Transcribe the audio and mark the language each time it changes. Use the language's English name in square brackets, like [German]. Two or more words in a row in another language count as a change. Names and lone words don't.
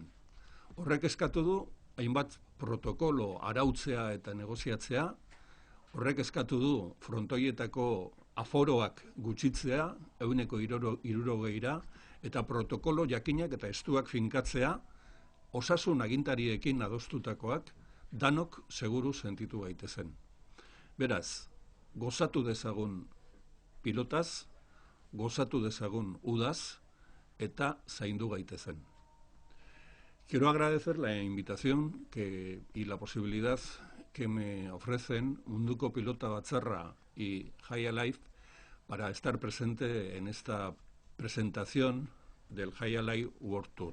[Basque] Horrek eskatu du hainbat protokolo arautzea eta negoziatzea, horrek eskatu du frontoietako aforoak gutxitzea, 60% eta protokolo jakinak eta estuak finkatzea, osasun agintariekin adostutakoak, danok seguru sentitu gaitezen. Beraz, gozatu dezagun pilotaz, gozatu dezagun udaz, eta zaindu gaitezen. [Spanish] Quiero agradecer la invitación y la posibilidad que me ofrecen Munduko Pilota Batzarra y Jai Alive para estar presente en esta presentación del Jai Alive World Tour.